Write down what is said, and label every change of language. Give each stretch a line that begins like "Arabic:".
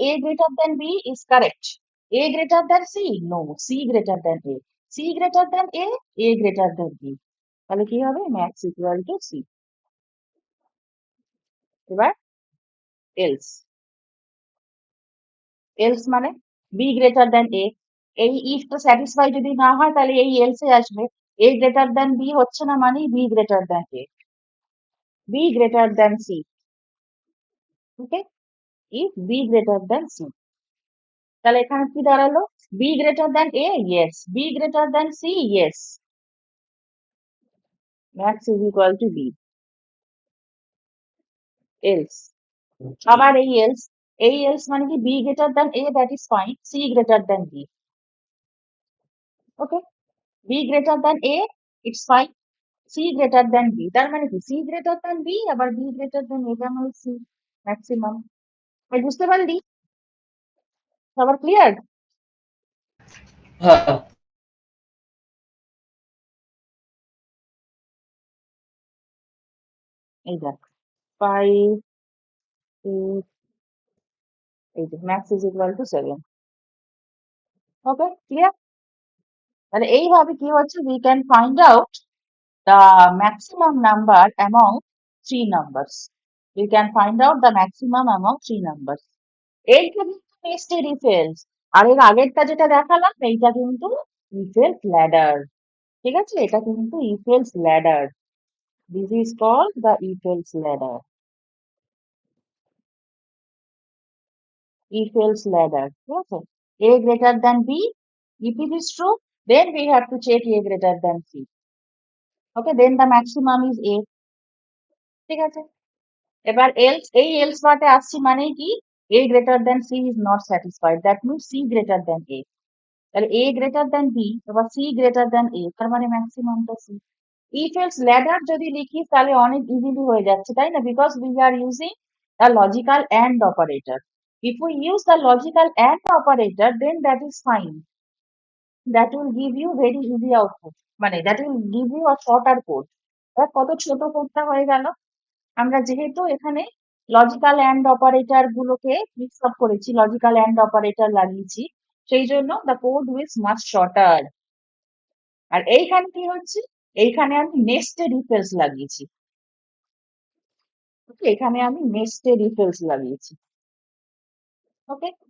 English: a greater than b is correct, a greater than c, no, c greater than a, c greater than a greater than b, তাহলে কি হবে? max equal to c।
Bangla: এবার else, else মানে B greater than a, এই ইফটা satisfy যদি না হয় তাহলে এই এলসে আসবে, এ গ্রেটার দ্যান বি হচ্ছে না মানে B greater than a, B greater than C. Okay,
English: if b greater than c,
Bangla: তাহলে এখানে কি দাঁড়ালো?
English: b greater than a, yes. b greater than c, yes. max is equal to b. else,
Bangla: আবার এই
English: else মানে কি b greater than a, that is fine. c greater than b, okay. b greater than a, it's fine. c greater than b,
Bangla: তার মানে কি
English: c greater than b আবার b greater than a,
Bangla: তার মানে c maximum. বুঝতে পারলি? সবার clear? হ্যাঁ এই দেখ 5 8, এই যে
English: Max is equal to 7, okay clear?
Bangla: তাহলে এইভাবে কি হচ্ছে,
English: we can find out the maximum number among three numbers. We can find out the maximum among three numbers.
Bangla: এইটা কিন্তু নেস্টেড if else, আর এর আগেরটা যেটা দেখালাম এইটা কিন্তু if else ladder, ঠিক আছে? এটা কিন্তু
English: if else ladder. This is called the if else ladder. If else ladder,
Bangla: ঠিক আছে?
English: a greater than b, if it is true then we have to check a greater than c, okay, then the maximum is a, ঠিক আছে? এবার else,
Bangla: এই else পার্টে আসছি মানে কি
English: a greater than c is not satisfied, that means c greater than a, তাহলে a greater than b এবার c greater than a,
Bangla: তার মানে ম্যাক্সিমামটা c। if else ladder যদি লিখি তাহলে অনেক ইজিলি হয়ে যাচ্ছে, তাই না?
English: Because we are using the logical and operator. If we use the logical and operator then that is fine, that will give you very easy output,
Bangla: মানে
English: that will give you a shorter code.
Bangla: এবার কত ছোট কোডটা হয়ে গেল, আমরা যেহেতু এখানে লজিক্যাল অ্যান্ড অপারেটর গুলোকে মিক্স আপ করেছি, লজিক্যাল অ্যান্ড অপারেটর লাগিয়েছি, সেই জন্য
English: The code is much shorter.
Bangla: আর এইখানে কি হচ্ছে, এইখানে আমি নেস্টেড ইফ এলস লাগিয়েছি, ওকে, এখানে আমি নেস্টেড ইফ এলস লাগিয়েছি, ওকে।